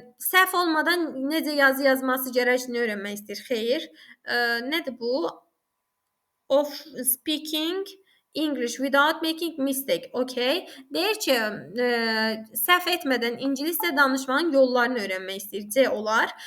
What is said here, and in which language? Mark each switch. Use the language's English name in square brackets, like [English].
[Azerbaijani] Səhv olmadan necə yazı yazması gərəkini öyrənmək istəyir. Xeyr. Nədir bu? [English] Of speaking English without making mistake. Okay. [Azerbaijani] Deyir ki, səhv etmədən ingiliscə danışmanın yollarını öyrənmək istəyir. C olar.